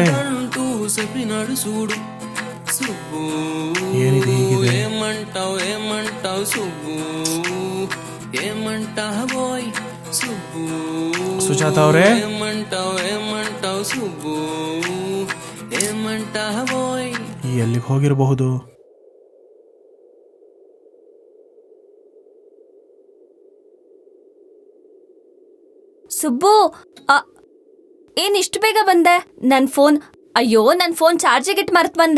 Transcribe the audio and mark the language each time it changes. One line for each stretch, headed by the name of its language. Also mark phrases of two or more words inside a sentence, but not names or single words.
Telugu: అంటూ చెప్పినాడు చూడు. సుబ్బు,
Kannada: ಏನಿದಿ ಹೀಗಿದೆ?
Telugu: ఏమంటావు ఏమంటావు సుబ్బు, ఏమంటావోయ్ సుబ్బు.
Kannada: ಸುಜಾತ ಅವರೇ?
Telugu: ఏమంటావు ఏమంటావు సుబ్బు, ఏమంటావోయ్.
Kannada: ಎಲ್ಲಿಗೆ ಹೋಗಿರಬಹುದು? ಸುಬ್ಬು, ಏನ್ ಇಷ್ಟು ಬೇಗ ಬಂದೆ? ನನ್ ಫೋನ್, ಅಯ್ಯೋ ನನ್ ಫೋನ್ ಚಾರ್ಜಿಗೆ ಇಟ್ಟು ಮರ್ತ್ ಬಂದೆ.